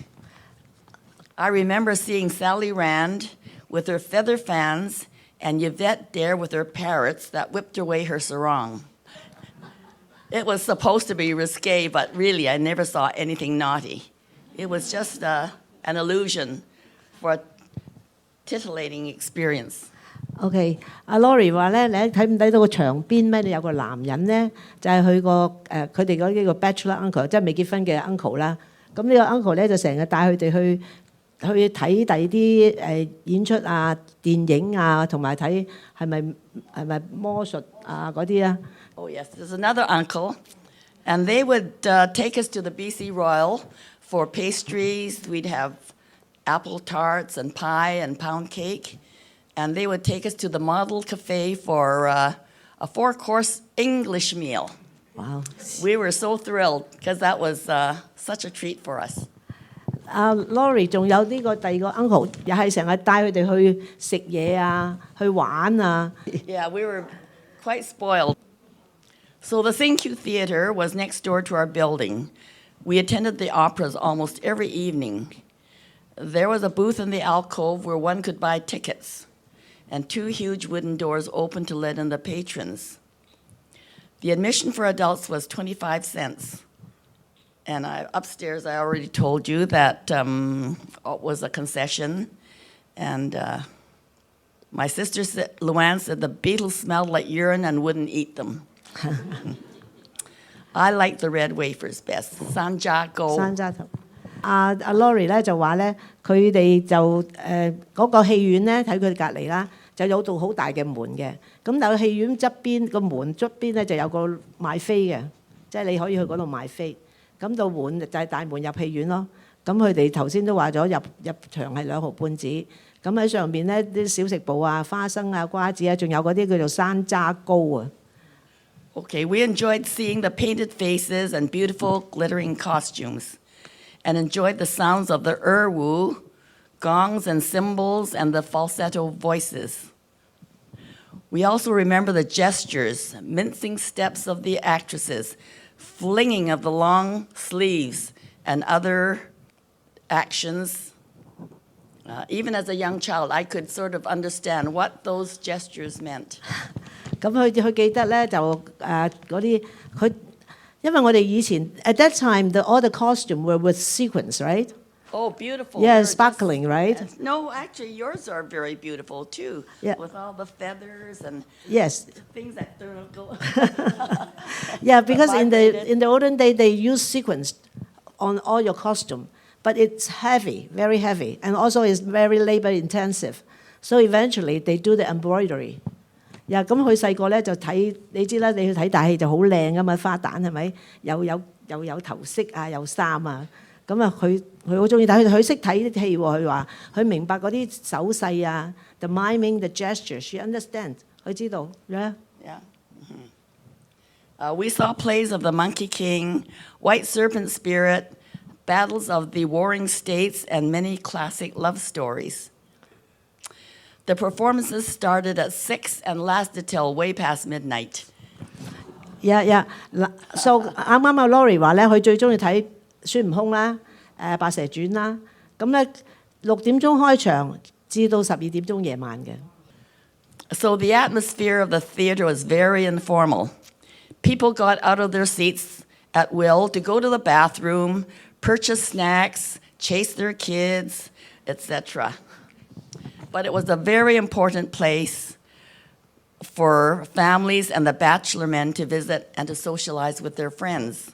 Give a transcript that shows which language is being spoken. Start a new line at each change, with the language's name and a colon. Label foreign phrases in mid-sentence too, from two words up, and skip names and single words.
English: I remember seeing Sally Rand with her feather fans and Yvette there with her parrots that whipped away her sarong. It was supposed to be risque, but really I never saw anything naughty. It was just an illusion for a titillating experience.
Cantonese: OK，阿 Laurie 話咧，你睇唔睇到個牆邊咩？你有個男人咧，就係佢個佢哋嗰幾個
English: bachelor uncle，
Cantonese: 即係未結婚嘅 uncle 啦。咁呢個 uncle 咧就成日帶佢哋去睇第二啲演出啊、電影啊，同埋睇係咪魔術啊嗰啲啊。
English: Oh yes, there's another uncle, and they would take us to the BC Royal for pastries. We'd have apple tarts and pie and pound cake. And they would take us to the Model Cafe for a 4-course English meal. Wow. We were so thrilled because that was such a treat for us.
Cantonese: Laurie 仲有呢個第二個 uncle， 又係成日帶佢哋去食嘢啊，去玩啊。
English: Yeah, we were quite spoiled. So the Sing Kew Theatre was next door to our building. We attended the operas almost every evening. There was a booth in the alcove where one could buy tickets, and 2 huge wooden doors open to let in the patrons. The admission for adults was 25 cents. And upstairs, I already told you that was a concession. And my sister, Luann, said the Beatles smelled like urine and wouldn't eat them. I like the red wafers best. Sanjago.
Cantonese: 山楂頭。阿 Laurie 咧就話咧，佢哋就嗰個戲院咧睇佢隔離啦，就有道好大嘅門嘅。咁但係戲院側邊個門側邊咧就有個賣飛嘅，即係你可以去嗰度買飛。咁到門就係大門入戲院咯。咁佢哋頭先都話咗入場係2毫半紙。咁喺上邊咧啲小食部啊、花生啊、瓜子啊，仲有嗰啲叫做山楂糕啊。
English: Okay, we enjoyed seeing the painted faces and beautiful glittering costumes, and enjoyed the sounds of the erwu, gongs and cymbals, and the falsetto voices. We also remember the gestures, mincing steps of the actresses, flinging of the long sleeves, and other actions. Even as a young child, I could sort of understand what those gestures meant.
Cantonese: 咁佢記得咧就嗰啲佢，因為我哋以前
English: at that time all the costume were with sequins, right? Oh, beautiful. Yeah, They're sparkling, right? Yes. No, actually, yours are very beautiful too. Yeah. With all the feathers and Yes. things that don't go. Yeah, because in Vibrated. the olden day they use sequins on all your costume, but it's heavy, very heavy, and also it's very labor intensive. So eventually they do the embroidery.
Cantonese: 呀，咁佢細個咧就睇，你知啦，你去睇大戲就好靚噶嘛，花旦係咪？又有頭飾啊，有衫啊，咁啊佢好中意睇，佢識睇啲戲喎，佢話佢明白嗰啲手勢啊 ，
English: the miming, the gesture, she understand，
Cantonese: 佢知道 ，yeah.
English: Yeah. We saw plays of The Monkey King, White Serpent Spirit, Battles of the Warring States, and many classic love stories. The performances started at 6 and lasted till way past midnight.
Cantonese: Yeah. So 啱啱阿 Laurie 話咧，佢最中意睇孫悟空啦，白蛇傳啦，咁咧6點鐘開場至到12點鐘夜晚嘅。
English: So the atmosphere of the theater was very informal. People got out of their seats at will to go to the bathroom, purchase snacks, chase their kids, etc. But it was a very important place for families and the bachelor men to visit and to socialize with their friends.